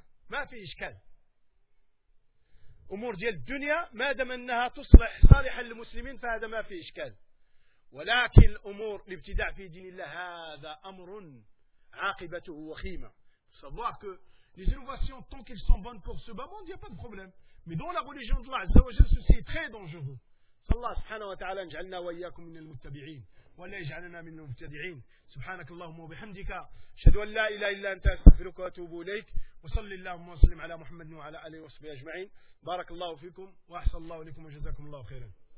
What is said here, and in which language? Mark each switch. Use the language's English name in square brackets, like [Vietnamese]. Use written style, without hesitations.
[Arabic] ما في إشكال أمور ديال الدنيا ما دام أنها تصلح صالحا للمسلمين فهذا ما في إشكال، ولكن الأمور الابتداع في دين الله هذا أمر عاقبته وخيمة. [French] savoir que les innovations tant qu'elles sont bonnes pour ce bas monde il n'y a pas de problème, mais dans la religion de l'Azza wa Jalla ceci est très dangereux. [Arabic] فالله سبحانه وتعالى جعلنا وإياكم من المتبعين ولا يجعلنا من المبتدعين. سبحانك اللهم وبحمدك، أشهد أن لا إله إلا أنت، أستغفرك وأتوب إليك، وصلي اللهم وسلم على محمد وعلى آله وصحبه أجمعين. بارك الله فيكم وأحسن الله إليكم وجزاكم الله خيرا.